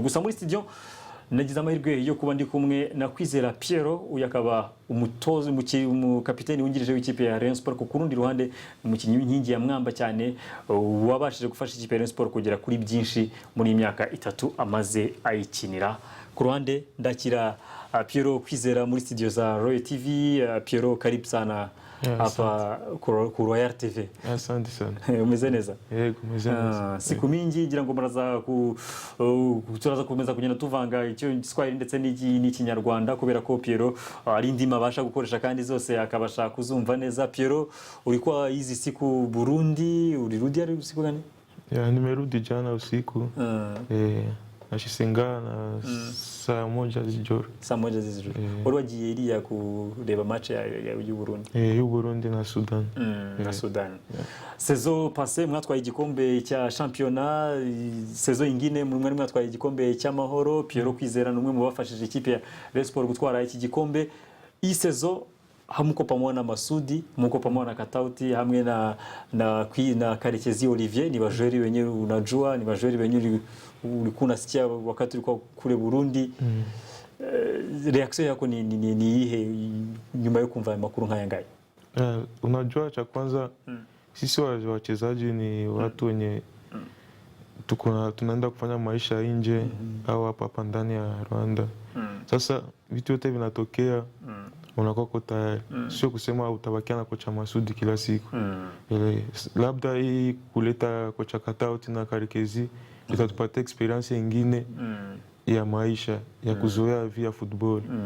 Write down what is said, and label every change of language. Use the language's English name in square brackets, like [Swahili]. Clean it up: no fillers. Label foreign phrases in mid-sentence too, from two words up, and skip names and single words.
[Kinyarwanda] Gusa muri studio nagize amahirwe yo kuba ndi kumwe na Kwizera Piero, uyu akaba umutoza umukapiteni wungirije w'ikipe ya Rayon Sport, ku rundi ruhande umukinnyi w'inkingi ya mwamba cyane wabashije gufasha ikipe ya Rayon Sport kugera kuri byinshi muri imyaka 3 amaze ayikinira. Ku ruhande ndakira Piero Kwizera muri studio za Royal TV. [Swahili] Piero, karibu sana hapa ku Royal TV. Asante sana. [Kinyarwanda] Umeze neza? Yego, umeze neza. [Swahili] Siku mingi [Kinyarwanda] ngira ngo turaza kumeza kugenda tuvanga icyo Giswahili ndetse n'ikinyarwanda kubera ko Piero ari ndimi abasha gukoresha kandi zose akabasha kuzumva neza. [Swahili] Piero, ulikuwa hizi siku Burundi, ulirudi hadi usiku gani? Ya, nimerudi jana usiku. [Kinyarwanda] Nashisenga na [Swahili] saa moja [Kinyarwanda] z'ijoro. [Swahili] Saa moja z'ijoro. [Kinyarwanda] Wari wagiye iriya kureba match y'u Burundi? Y'u Burundi na Sudan. Na Sudan. [French] Saison passée [Kinyarwanda] mwatwaye igikombe cya championnat, saison ingine mwari mwatwaye igikombe cy'amahoro. Piero Kwizera numwe mu bafashije ikipe ya Rayon Sport gutwara iki gikombe. [Swahili] Iyi saison hamuko pamoja na Masudi, muko pamoja na Katauti, [Kinyarwanda] hamwe na [Swahili] Karekezi Olivier, ni bajeri wenyewe unajua, ni bajeri wenyewe ulikuwa unasikia wakati ulikuwa kule Burundi. [Kinyarwanda] Reaction yako ni ihe nyuma yo kumva makuru nkaya ngai? [Swahili] Unajua cha kwanza sisi wachezaji ni watu wenye tunaenda kufanya maisha nje au hapa ndani ya Rwanda. Sasa vitu vyote vinatokea unakuwa tayari. Sio kusema utabakia na kocha Masudi kila siku. Labda hii kuleta kocha Katauti na Karekezi itatupatia experience nyingine ya maisha ya kuzoea via football.